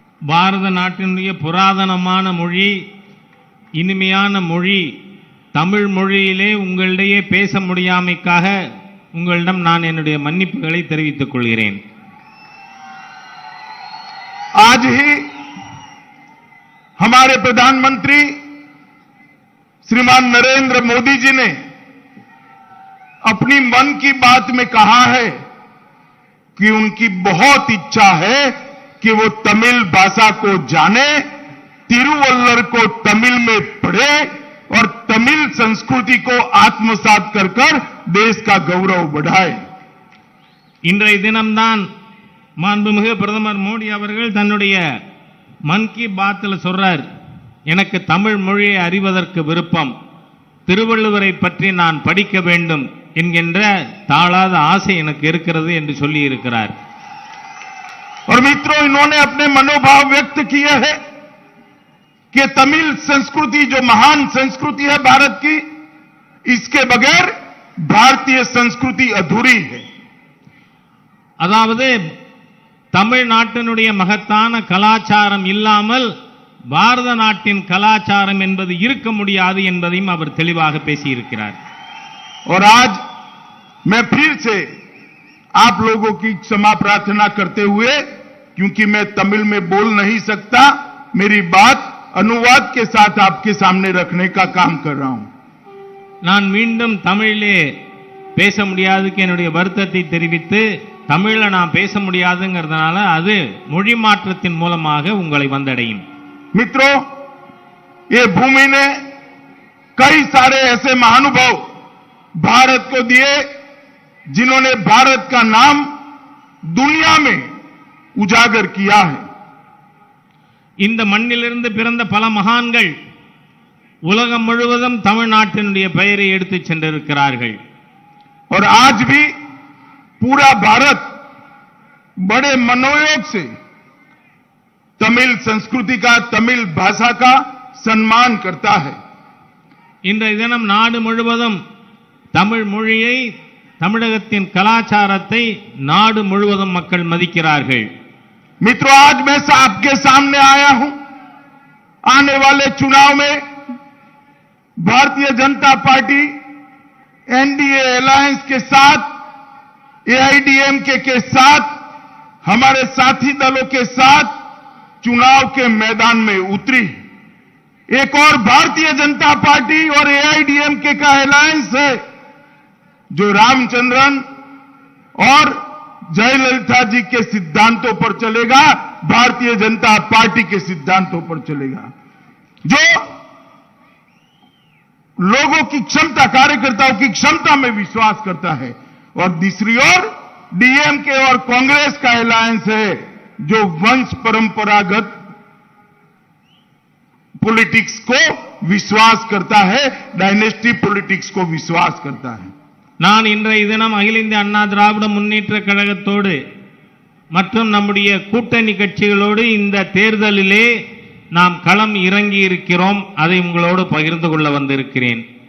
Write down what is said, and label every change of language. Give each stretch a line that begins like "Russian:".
Tamil: பாரத நாட்டினுடைய புராதனமான மொழி, இனிமையான மொழி தமிழ் மொழியிலே உங்களிடையே பேச முடியாமைக்காக உங்களிடம் நான் என்னுடைய மன்னிப்புகளை தெரிவித்துக் கொள்கிறேன்.
Hindi: आज ही हमारे प्रधानमंत्री श्रीमान नरेंद्र मोदी जी ने अपनी मन की बात में कहा है कि उनकी बहुत इच्छा है कि वो तमिल भाषा को जाने, तिरुवल्लर को तमिल में पढ़े और तमिल संस्कृति को आत्मसात कर देश का गौरव बढ़ाए.
Tamil: இன்றைய தினம்தான் மாண்புமிகு பிரதமர் மோடி அவர்கள் தன்னுடைய மன் கி பாத்தில் சொல்றார், எனக்கு தமிழ் மொழியை அறிவதற்கு விருப்பம், திருவள்ளுவரை பற்றி நான் படிக்க வேண்டும் என்கின்ற தாளாத ஆசை எனக்கு இருக்கிறது என்று சொல்லி இருக்கிறார்.
Hindi: और मित्रों, इन्होंने अपने मनोभाव व्यक्त किए हैं कि तमिल संस्कृति जो महान संस्कृति है भारत की, इसके बगैर भारतीय संस्कृति अधूरी है.
Tamil: அதாவது தமிழ்நாட்டினுடைய மகத்தான கலாச்சாரம் இல்லாமல் பாரத நாட்டின் கலாச்சாரம் என்பது இருக்க முடியாது என்பதையும் அவர் தெளிவாக பேசியிருக்கிறார்.
Hindi: और आज मैं फिर से आप लोगों की क्षमा प्रार्थना करते हुए, क्योंकि मैं तमिल में बोल नहीं सकता, मेरी बात अनुवाद के साथ आपके सामने रखने का काम कर रहा हूं.
Tamil: நான் மீண்டும் தமிழிலே பேச முடியாதுக்கு என்னுடைய வருத்தத்தை தெரிவித்து, தமிழை நான் பேச முடியாதுங்கிறதுனால அது மொழி மாற்றத்தின் மூலமாக உங்களை வந்தடையும்.
Hindi: मित्रों, ये भूमि ने कई सारे ऐसे महानुभाव भारत को दिए जिन्होंने भारत का नाम दुनिया में उजागर किया है.
Tamil: இந்த மண்ணிலிருந்து பிறந்த பல மகான்கள் உலகம் முழுவதும் தமிழ்நாட்டினுடைய பெயரை எடுத்துச் சென்றிருக்கிறார்கள்.
Hindi: और आज भी पूरा भारत बड़े मनोयोग से तमिल संस्कृति का, तमिल भाषा का सम्मान करता है.
Tamil: இன்றைய தினம் நாடு முழுவதும் தமிழ் மொழியை, தமிழகத்தின் கலாச்சாரத்தை நாடு முழுவதும் மக்கள் மதிக்கிறார்கள்.
Hindi: मित्रों, आज मैं आपके सामने आया हूं. आने वाले चुनाव में Bharatiya Janata party NDA alliance के साथ, एआईडीएमके के साथ, हमारे साथी दलों के साथ चुनाव के मैदान में उतरी. एक और भारतीय जनता पार्टी और एआईडीएमके का अलायंस है जो रामचंद्रन और जयललिता जी के सिद्धांतों पर चलेगा, भारतीय जनता पार्टी के सिद्धांतों पर चलेगा, जो लोगों की क्षमता, कार्यकर्ताओं की क्षमता में विश्वास करता है. और दूसरी ओर डीएमके और कांग्रेस का अलायंस है जो वंश परंपरागत पॉलिटिक्स को विश्वास करता है, डायनेस्टी पॉलिटिक्स को विश्वास करता है.
Tamil: நான் இன்றைய தினம் அகில இந்திய அண்ணா திராவிட முன்னேற்ற கழகத்தோடு மற்றும் நம்முடைய கூட்டணி கட்சிகளோடு இந்த தேர்தலிலே நாம் களம் இறங்கி இருக்கிறோம். அதை உங்களோடு பகிர்ந்து கொள்ள வந்திருக்கிறேன்.